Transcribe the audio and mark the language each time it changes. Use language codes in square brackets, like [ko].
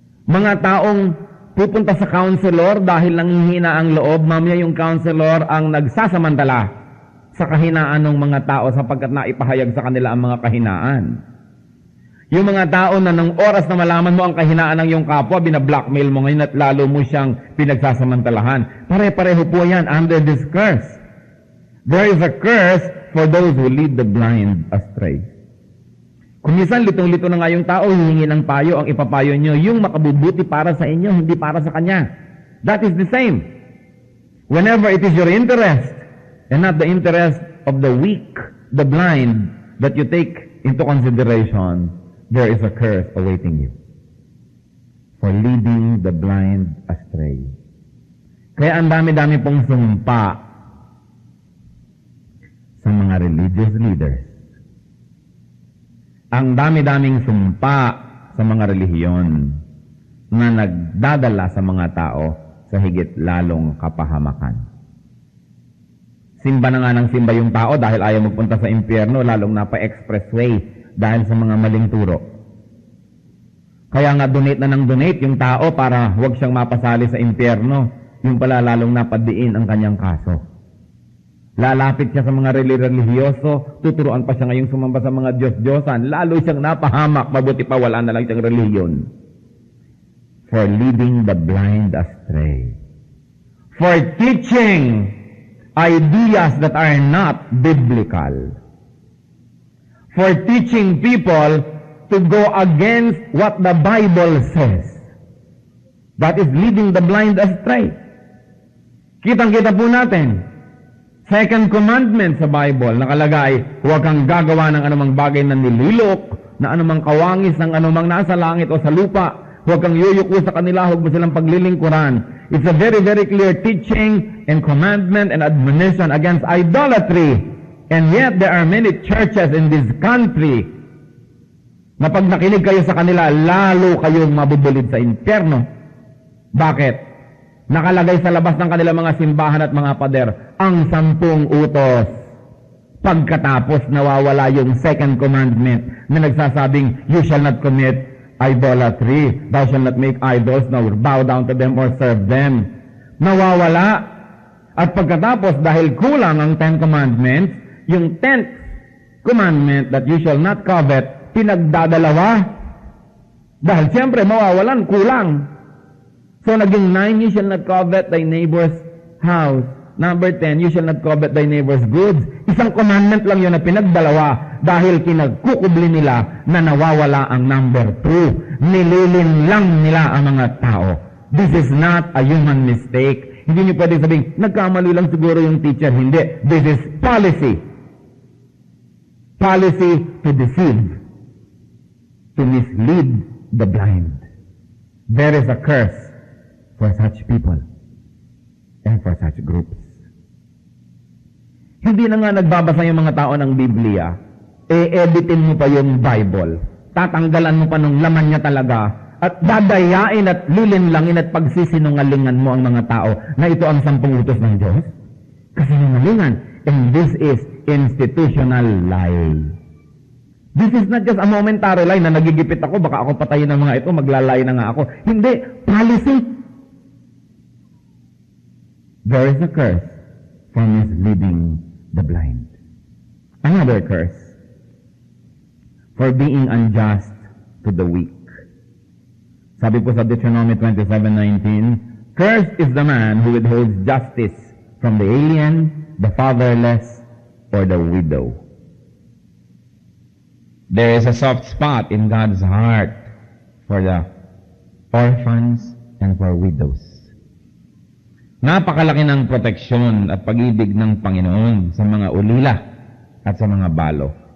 [tl] Mga taong pupunta sa counselor dahil nanghihina ang loob, mamaya yung counselor ang nagsasamantala sa kahinaan ng mga tao sapagkat naipahayag sa kanila ang mga kahinaan. Yung mga tao na ng oras na malaman mo ang kahinaan ng iyong kapwa, binablockmail mo ngayon at lalo mo siyang pinagsasamantalahan. Pare-pareho po yan [en] under this curse. There is a curse for those who lead the blind astray. [tl] Kung minsan litong-lito na nga yung tao, hihingi ng payo, ang ipapayo nyo, yung makabubuti para sa inyo, hindi para sa kanya. [en] That is the same. Whenever it is your interest, and not the interest of the weak, the blind, that you take into consideration, there is a curse awaiting you for leading the blind astray. [tl] Kaya ang dami-dami pong sumpa sa mga religious leaders. Ang dami-daming sumpa sa mga relihiyon na nagdadala sa mga tao sa higit lalong kapahamakan. Simba na nga ng simba yung tao dahil ayaw magpunta sa impyerno, lalong napa-expressway dahil sa mga maling turo. Kaya nga donate na ng donate yung tao para huwag siyang mapasali sa impyerno, yung pala lalong napadiin ang kanyang kaso. Lalapit siya sa mga relihiyoso, tuturuan pa siya ngayong sumamba sa mga Diyos-Diyosan, lalo siyang napahamak, mabuti pa wala na lang siyang relihiyon. [en] For leading the blind astray. For teaching ideas that are not biblical. For teaching people to go against what the Bible says. That is leading the blind astray. [tl] Kitang-kita po natin. Second commandment sa Bible, nakalagay, huwag kang gagawa ng anumang bagay na nililok, na anumang kawangis ng anumang nasa langit o sa lupa. Huwag kang yuyuko sa kanila, huwag mo silang paglilingkuran. [en] It's a very, very clear teaching and commandment and admonition against idolatry. And yet, there are many churches in this country [tl] na pag nakinig kayo sa kanila, lalo kayong mabubulid sa impyerno. Bakit? Nakalagay sa labas ng kanilang mga simbahan at mga pader, ang 10 utos. Pagkatapos nawawala yung [en] second commandment [tl] na nagsasabing, [en] you shall not commit idolatry. Thou shalt not make idols, nor bow down to them or serve them. [tl] Nawawala. At pagkatapos, dahil kulang ang 10 Commandments, yung 10th commandment [en] that you shall not covet, [tl] pinagdadalawa. Dahil siyempre, mawawalan, kulang. [en] So, naging 9, you shall not covet thy neighbor's house. Number 10, you shall not covet thy neighbor's goods. [tl] Isang commandment lang yun na pinagdalawa dahil kinagkukubli nila na nawawala ang number 2. Nililin lang nila ang mga tao. [en] This is not a human mistake. [tl] Hindi niyo pwede sabihin, nagkamali lang siguro yung teacher. Hindi. [en] This is policy. Policy to deceive. To mislead the blind. There is a curse for such people and for such groups. [tl] Hindi na nga nagbabasa yung mga tao ng Biblia, editin mo pa yung Bible. Tatanggalan mo pa ng laman niya talaga at dadayain at lilinlangin at pagsisinungalingan mo ang mga tao na ito ang 10 utos ng Diyos. Kasinungalingan. [en] And this is institutional lie. This is not just a momentary lie [tl] na nagigipit ako, baka ako patayin ng mga ito, maglalay na nga ako. Hindi. Policy. [en] There is a curse for misleading the blind. Another curse for being unjust to the weak. [tl] Sabi po sa [en] Deuteronomy 27:19, cursed is the man who withholds justice from the alien, the fatherless, or the widow. There is a soft spot in God's heart for the orphans and for widows. [tl] Napakalaki ng proteksyon at pag-ibig ng Panginoon sa mga ulila at sa mga balo.